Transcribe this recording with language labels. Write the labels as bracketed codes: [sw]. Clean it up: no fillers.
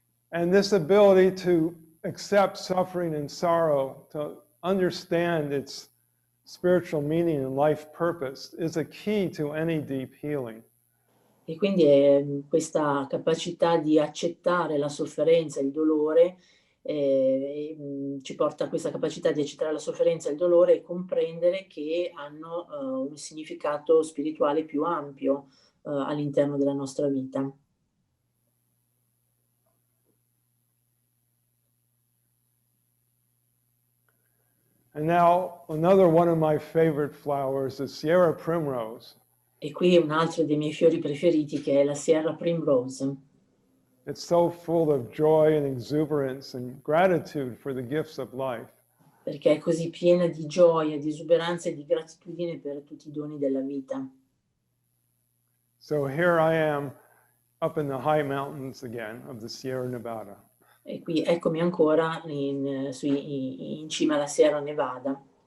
[en] And this ability to accept suffering and sorrow, to understand its spiritual meaning and life purpose, is a key to any deep healing. [it] E quindi questa capacità di accettare la sofferenza e il dolore ci porta a questa capacità di accettare la sofferenza e il dolore e comprendere che hanno un significato spirituale più ampio all'interno della nostra vita. [en] And now, another one of my favorite flowers is Sierra Primrose. [it] E qui un altro dei miei fiori preferiti che è la Sierra Primrose. [en] It's so full of joy and exuberance and gratitude for the gifts of life. [it] Perché è così piena di gioia, di esuberanza e di gratitudine per tutti i doni della vita. [en] So here I am up in the high mountains again of the Sierra Nevada. [it] E qui eccomi ancora in cima alla Sierra Nevada.